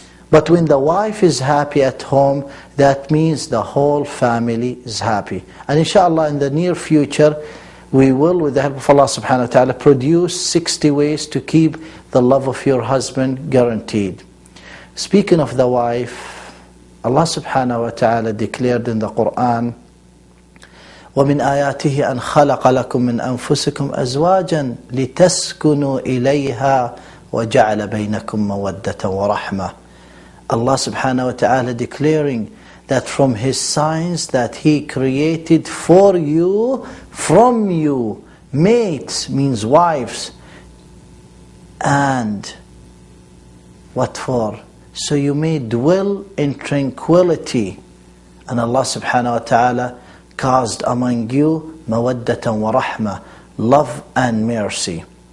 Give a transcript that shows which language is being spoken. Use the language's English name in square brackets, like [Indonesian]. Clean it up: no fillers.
[English] But when the wife is happy at home, that means the whole family is happy. And inshallah in the near future, we will, with the help of Allah subhanahu wa ta'ala, produce 60 ways to keep the love of your husband guaranteed. Speaking of the wife, Allah subhanahu wa ta'ala declared in the Quran, [Arabic] وَمِنْ آيَاتِهِ أَنْ خَلَقَ لَكُم مِّنْ أَنفُسِكُمْ أَزْوَاجًا لِتَسْكُنُوا إِلَيْهَا وَجَعَلَ بَيْنَكُمْ مَوَدَّةً وَرَحْمَةً. [English] Allah subhanahu wa ta'ala declaring that from His signs that He created for you, from you, mates means wives, and what for? So you may dwell in tranquility. And Allah subhanahu wa ta'ala caused among you mawaddatan wa rahmah, love and mercy.